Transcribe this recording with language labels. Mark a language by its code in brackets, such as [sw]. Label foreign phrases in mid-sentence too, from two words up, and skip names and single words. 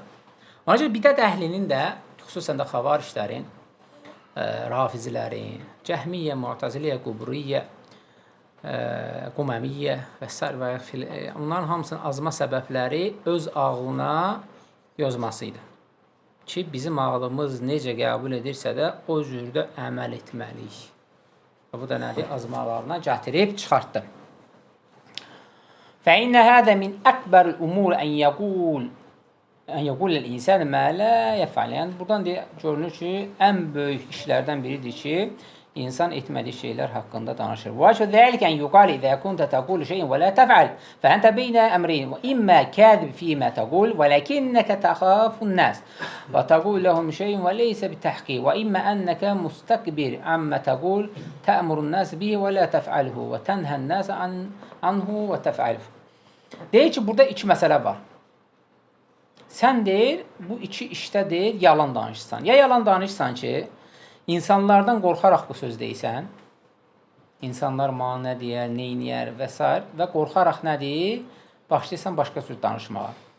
[az] Ona görə bidət əhlinin də, xüsusən də xavarişlərin, rafizilərin, cəhmiyyə, mu'taziliyyə, quburiyyə, qumamiyyə və s. Onların hamısının azma səbəbləri öz ağlına yozması idi. Ki, bizim ağlımız necə qəbul edirsə də o cürdə əməl etməliyik. Və bu da nədir? Azmalarına gətirib çıxartdı. [ar] فإن هذا من أكبر الأمور أن يقول الإنسان ما لا يفعل. [az] Yəni buradan görünür ki, ən böyük işlərdən biridir ki, insan etmədiyi şeylər haqqında danışır. [ar] وَاَشْهُ ذَلِكَ أَنْ يُقَالِ إِذَا كُنْتَ تَقُولُ شَيْءٍ وَلَا تَفْعَلْ فَأَنْتَ بَيْنَ أَمْرَيْنِ وَإِمَّا كَاذِبٌ فِيمَا تَقُولُ وَلَكِنَّكَ تَخَافُ النَّاسَ وَتَقُولُ لَهُمْ شَيْءٍ وَلَيْسَ بِالتَّحْقِيقِ وَإِمَّا أَنَّكَ مُسْتَكْبِرٌ عَمَّا تَقُولُ تَأْمُرُ النَّاسَ بِهِ وَلَا تَفْعَلْهُ وَتَنْهَى النَّاسَ عَنْهُ وَتَفْعَلْهُ. [az] Deyir ki, burada iki məsələ var. sən deyir, bu iki işdə deyir, yalan danışırsan. Ya yalan danışırsan ki, insanlardan qorxaraq bu söz deyirsən, insanlar mənə nə deyər, neyniyər və s. və qorxaraq nə deyir, başlayırsan başqa söz danışmağa.